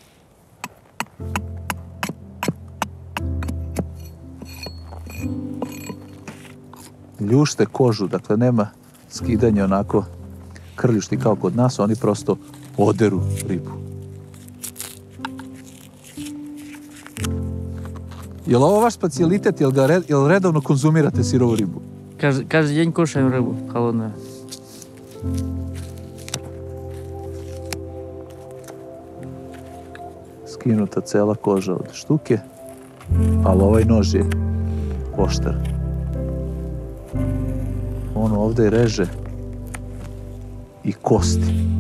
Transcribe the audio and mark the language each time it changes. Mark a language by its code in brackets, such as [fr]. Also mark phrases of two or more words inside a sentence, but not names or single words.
[sr] Ljušte kožu, dakle nema skidanja onako krljušti kao kod nas, oni prosto oderu ribu. Je li ovo vaš specijalitet, jel redovno konzumirate sirovu ribu? [ru] Каждый день кушаем рыбу холодную. [sr] Skinuta cela koža od štuke, ali ovaj nož je oštar. On ovdje reže i kosti.